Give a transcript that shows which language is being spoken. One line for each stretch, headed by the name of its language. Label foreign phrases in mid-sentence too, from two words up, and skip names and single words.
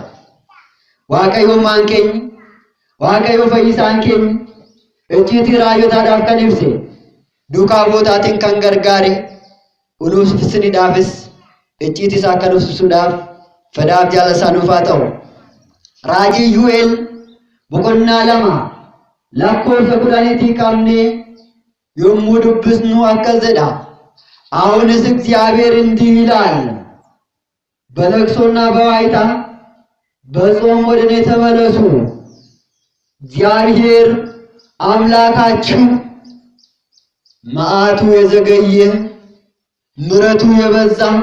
Oromo: Waaqayyoon maan keenya, Waaqayyo fayyisaan keenya icciitii raajotaadhaaf kan ibse duukaa bootaatiin kan gargaare unuufsiniidhaafis icciitii isaa akka nuufsuudhaaf fedhaaf jaalala nuuf haa ta'u. Raajii Yu'eel boqonnaa 2 lakkoofsa 10 qabnee yommuu dubbisnu akkas jedha.
Amharic: አሁንስ እግዚአብሔር እንዲህ ይላል፣ በለቅሶና በዋይታ በጾም ወደ እኔ ተመለሱ። እግዚአብሔር አምላካችሁ መዓቱ የዘገየ ምሕረቱ የበዛ